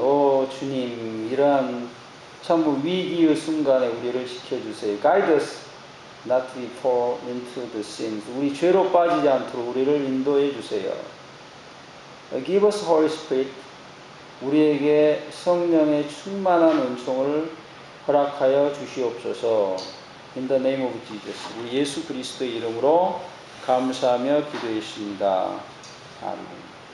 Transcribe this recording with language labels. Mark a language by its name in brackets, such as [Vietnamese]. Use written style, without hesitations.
[Korean] 오 주님, 이러한 전부 위기의 순간에 우리를 지켜주세요. [English] Guide us not to fall into the sins. [Korean] 우리 죄로 빠지지 않도록 우리를 인도해 주세요. [English] Give us Holy Spirit. [Korean] 우리에게 성령의 충만한 은총을 허락하여 주시옵소서. [English] In the name of Jesus. [Korean] 우리 예수 그리스도의 이름으로 감사하며 기도했습니다. 아멘.